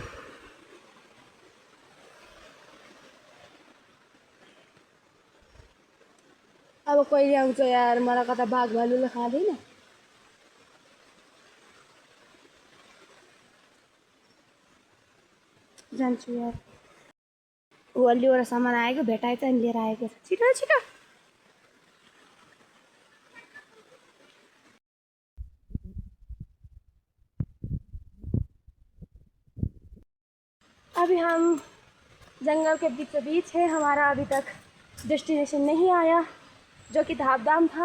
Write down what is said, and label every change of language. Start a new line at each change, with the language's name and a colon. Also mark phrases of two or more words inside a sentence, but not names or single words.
Nepali: अब कहिले आउँछ यार, मलाई कता बाघ भालुले खाँदैन। जान्छु यार। ऊ अलिवटा सामान आएको, भेटाए चाहिँ लिएर आएको छ। छिटो छिटो।
Hindi: अभी हम जंगल के बीचों बीच है। हमारा अभी तक डेस्टिनेशन नहीं आया, जो कि धामधाम था।